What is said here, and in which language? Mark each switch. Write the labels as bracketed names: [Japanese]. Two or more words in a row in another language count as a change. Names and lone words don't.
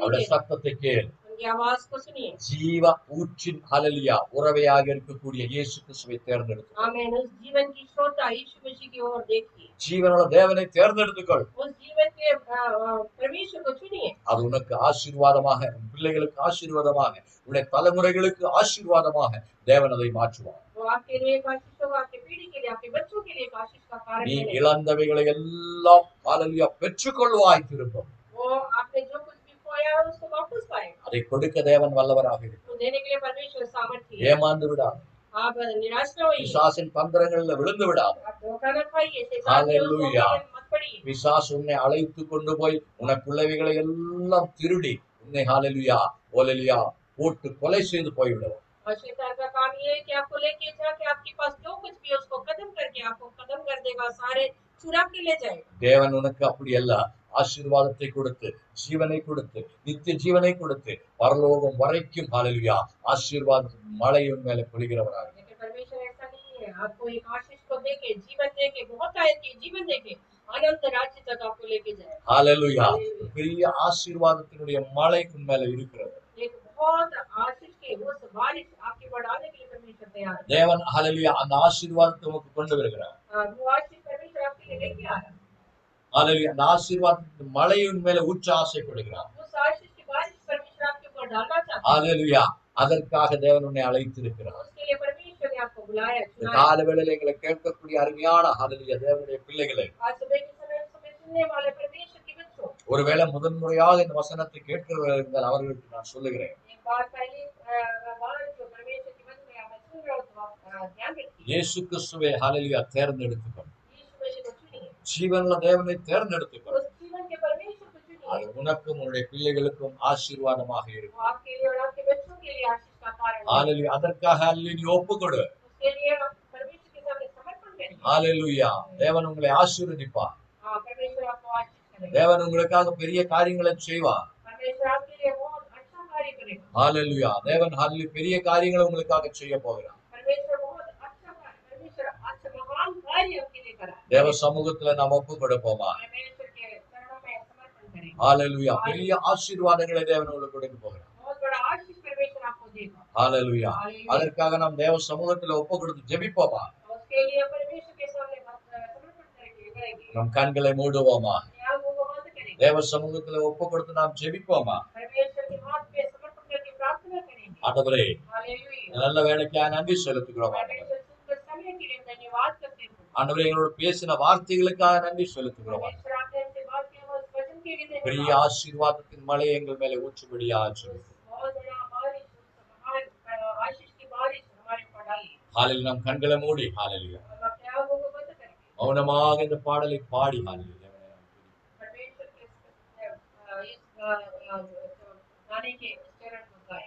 [Tamil] அவருடைய [Hindi] दे रहा है, [Tamil] சத்தத்தை கேள். [Hindi] उनकी आवाज को सुनिए। [Tamil] ஜீவ ஊற்றின் ஹalleluya உறவையாக இருக்கக்கூடிய இயேசு கிறிஸ்துவை தேர்ந்தெடுத்து, [Hindi] आमीन। उस जीवन की श्रोता यीशु मसीह की ओर देखिए, [Tamil] ஜீவனுள்ள தேவனை தேர்ந்தெடுத்துக்கொள். [Hindi] उस जीवन के परमेश्वर को चुनिए। [Tamil] அது உனக்கு ஆசீர்வாதமாக, உன் பிள்ளைகளுக்கு ஆசீர்வாதமாக, உன்னுடைய தலைமுறைகளுக்கு ஆசீர்வாதமாக தேவன் அதை மாற்றுவார். [Hindi] वो आपके लिए एक आशीष होगा, आपकी पीढ़ी के लिए, आपके बच्चों के लिए एक आशीष का कारण [Tamil] நீ [Hindi] बनेगा। [Tamil] இழந்தவைகளை எல்லாம் ஹalleluya பெற்றுக்கொள்வாய் திரும்ப. [Hindi] वो आपने जो कुछ भी खोया है उसको वापस पाएगा। [Tamil] அதை கொடுக்க தேவன் வல்லவராக இருக்கிறார். [Hindi] तो देने के लिए परमेश्वर सामर्थ्य है। [Tamil] ஏமாந்து விடாது, [Hindi] आप निराश न होइए, [Tamil] பிசாசின் தந்திரங்கள்ல விழுந்து விடாது. [Hindi] आप धोखा न खाइए, शैतान के उस हालेलुया। धोखे में मत पड़िए। [Tamil] பிசாசு உன்னை அழைத்து கொண்டு போய் உனக்குள்ளவைகளை எல்லாம் திருடி உன்னை ஹalleluya ஓலலியா போட்டு கொலை செய்து போய்விடுவார். [Hindi] और शैतान का काम ये है कि आपको लेके जाके आपके पास जो कुछ भी है उसको खत्म करके आपको खत्म कर देगा, सारे चुरा के ले जाएगा। [Tamil] தேவன் உனக்கு அப்படி அல்ல, ஆசீர்வாதத்தை கொடுத்து, ஜீவனை கொடுத்து, நித்திய ஜீவனை கொடுத்து, பரலோகம் வரைக்கும் ஹalleluya ஆசீர்வாத மழை உன் மேல பொழிகிறவராக. [Hindi] लेकिन परमेश्वर ऐसा नहीं है, आपको एक आशीष को देके, जीवन देके, बहुत आयत के जीवन देके अनंत राज्य तक आपको लेके जाएगा। [Tamil] ஹalleluya பெரிய ஆசீர்வாதத்தினுடைய மழை உன் மேல இருக்கிறது. [Hindi] एक बहुत आशीष के उस बारिश आपके बढ़ाने के लिए परमेश्वर तैयार है। [Tamil] தேவன் ஹalleluya அந்த ஆசீர்வாதத்தை உனக்கு கொண்டு வருகிறார். [Hindi] वो आशीष परमेश्वर आपके लिए लेके आ रहा है। [Tamil] ஹalleluya அந்த ஆசீர்வாதத்தின் மழை உன் மேல ஊற்ற ஆசைப்படுகிறார். [Hindi] उस आशीष की बारिश परमेश्वर आपके ऊपर डालना चाहता है। [Tamil] ஹalleluya அதற்காக தேவன் உன்னை அழைத்திருக்கிறார். [Hindi] उसके लिए परमेश्वर ने आपको बुलाया, [Tamil] இந்த [Hindi] चुना है। [Tamil] காலவேளையில எங்களை கேட்கக்கூடிய அருமையான ஹalleluya தேவனுடைய பிள்ளைகளே, [Hindi] आज सुबह के समय सुनने वाले परमेश्वर के बच्चों, [Tamil] ஒருவேளை முதன்முறையாக இந்த வசனத்தை கேட்கிறவர்கள் இருந்தால் அவர்களுக்கு நான் சொல்லுகிறேன், [Hindi] एक बार पहले बार जो परमेश्वर के वचन में आप सुन रहे हो तो आप ध्यान रखिए। [Tamil] இயேசு கிறிஸ்துவை ஹalleluya தேர்ந்தெடுத்துக்கொள். [Hindi] यीशु मसीह को चुनिए, [Tamil] ஜீவனுள்ள தேவனை தேர்ந்தெடுத்துக்கொள். [Hindi] उस जीवन के परमेश्वर को [Tamil] அது [Hindi] चुनिए। [Tamil] உனக்கும் உன்னுடைய பிள்ளைகளுக்கும் ஆசீர்வாதமாக [Hindi] वो [Tamil] இருக்கும். [Hindi] आपके लिए और आपके बच्चों के लिए आशीष का कारण है। [Tamil] ஹalleluya அதற்காக ஹalleluya நீ ஒப்புக்கொடு. [Hindi] उसके लिए आप परमेश्वर के सामने समर्पण करिए। [Tamil] ஹalleluya தேவன் உங்களை ஆசீர்வதிப்பார். [Hindi] हाँ, परमेश्वर आपको आशीष करेगा। [Tamil] தேவன் உங்களுக்காக பெரிய காரியங்களை செய்வார். [Hindi] परमेश्वर आपके लिए बहुत अच्छा कार्य करेगा। [Tamil] ஹalleluya தேவன் ஹalleluya பெரிய காரியங்களை உங்களுக்காக செய்ய போகிறார். [Hindi] परमेश्वर बहुत अच्छा कार्य, परमेश्वर अच्छा महान कार्य आपके लिए करा। [Tamil] தேவ சமூகத்துல நாம் ஒப்பு கொடுப்போமா? [Hindi] परमेश्वर के चरणों में समर्पण करेंगे। [Tamil] ஹalleluya பெரிய ஆசீர்வாதங்களை தேவன் உங்களுக்கு கொடுக்க போகிறார். [Hindi] बहुत बड़ा आशीष परमेश्वर आपको देगा। [Tamil] ஹalleluya [Hindi] हालेलुया। [Tamil] அதற்காக நாம் தேவ சமூகத்துல ஒப்பு கொடுத்து ஜெபிப்போமா? [Hindi] और उसके लिए परमेश्वर के सामने समर्पण करेंगे। [Tamil] நம் கண்களை மூடுவோமா? [Hindi] अपने आँखों को बंद करेंगे। [Tamil] தேவ சமூகத்துல ஒப்பு கொடுத்து நாம் ஜெபிப்போமா? [Hindi] परमेश्वर के हाथ में समर्पण करके [Tamil] ஆண்டவரே [Hindi] हालेलुया [Tamil] நல்ல வேலைக்காக நன்றி செலுத்துகிறோம் ஆண்டவரே. [Hindi] परमेश्वर सुंदर समय के लिए धन्यवाद करते हैं [Tamil] ஆண்டவரே எங்களோட பேசின வார்த்தைகளுக்காக நன்றி செலுத்துகிறோம் ஆண்டவரே. [Hindi] परमेश्वर आपने हमसे बात किया हुआ उस वचन के लिए [Tamil] பெரிய [Hindi] धन्यवाद [Tamil] ஆசீர்வாதத்தின் மழை எங்கள் மேலே ஊற்றும்படியாக ஜெபிக்கிறோம். [Hindi] बहुत बड़ा बारिश महान आशीष की बारिश हमारे ऊपर डाली [Tamil] காலையில் நம் கண்களை மூடி ஹalleluya [Hindi] हम अपने आंखों को बंद करके [Tamil] மௌனமாக இந்த பாடலை பாடி ஹalleluya [Hindi] परमेश्वर के इस गाने के इस चरण को गाएंगे